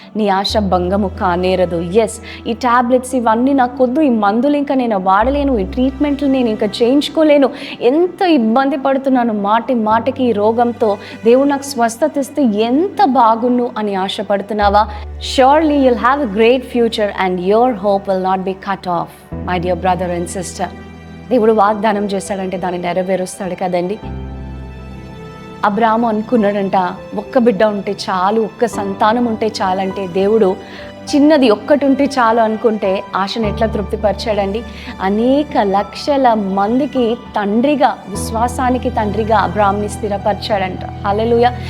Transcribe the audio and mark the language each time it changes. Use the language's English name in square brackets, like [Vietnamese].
[Telugu] నీ ఆశ భంగము కానేరదు. ఎస్, ఈ టాబ్లెట్స్ ఇవన్నీ నాకు వద్దు, ఈ మందులు ఇంకా నేను వాడలేను, ఈ ట్రీట్మెంట్లు నేను ఇంకా చేయించుకోలేను, ఎంత ఇబ్బంది పడుతున్నాను మాటి మాటికి ఈ రోగంతో, దేవుడు నాకు స్వస్థత ఇస్తే ఎంత బాగున్ను అని ఆశపడుతున్నావా? [English] Surely you'll have a great future and your hope will not be cut off, my dear brother and sister. [Telugu] దేవుడు వాగ్దానం చేశాడంటే దాన్ని నెరవేరుస్తాడు కదండి. అబ్రాహాము అనుకున్నాడంట, ఒక్క బిడ్డ ఉంటే చాలు, ఒక్క సంతానం ఉంటే చాలంటే దేవుడు చిన్నది ఒక్కటి ఉంటే చాలు అనుకుంటే ఆశను ఎట్లా తృప్తిపరిచాడండి? అనేక లక్షల మందికి తండ్రిగా, విశ్వాసానికి తండ్రిగా అబ్రాహాంని స్థిరపరిచాడంట. హల్లెలూయా.